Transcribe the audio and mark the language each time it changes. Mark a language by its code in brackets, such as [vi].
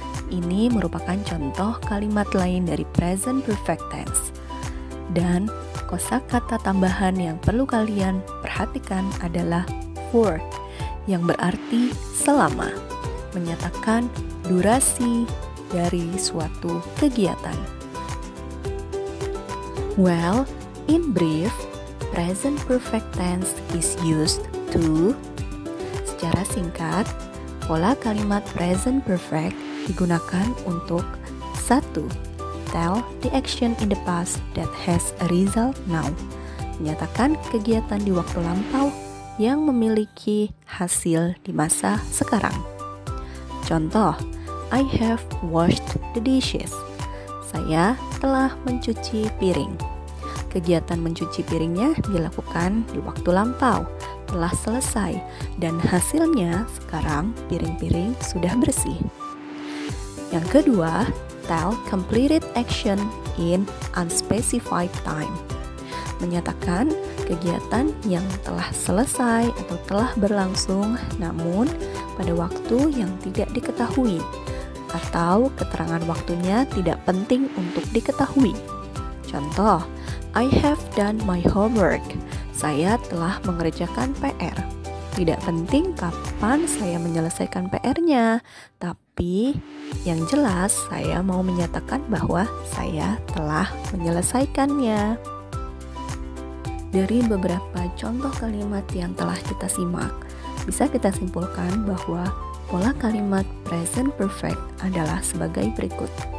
[id] Ini merupakan contoh kalimat lain dari present perfect tense. Dan kosakata tambahan yang perlu kalian perhatikan adalah for, yang berarti selama, menyatakan durasi dari suatu kegiatan. [en] Well, in brief, present perfect tense is used to. [id] Secara singkat, pola kalimat present perfect digunakan untuk 1. [en] Tell the action in the past that has a result now. [id] Menyatakan kegiatan di waktu lampau yang memiliki hasil di masa sekarang. Contoh, [en] I have washed the dishes. [id] Saya telah mencuci piring. kegiatan mencuci piringnya dilakukan di waktu lampau, telah selesai, dan hasilnya sekarang piring-piring sudah bersih. Yang kedua, [en] tell completed action in unspecified time. [id] Menyatakan kegiatan yang telah selesai atau telah berlangsung namun pada waktu yang tidak diketahui atau keterangan waktunya tidak penting untuk diketahui. [en] Contoh, I have done my homework. [id] Saya telah mengerjakan PR. Tidak penting kapan saya menyelesaikan PR-nya, tapi yang jelas saya mau menyatakan bahwa saya telah menyelesaikannya. Dari beberapa contoh kalimat yang telah kita simak, bisa kita simpulkan bahwa pola kalimat present perfect adalah sebagai berikut.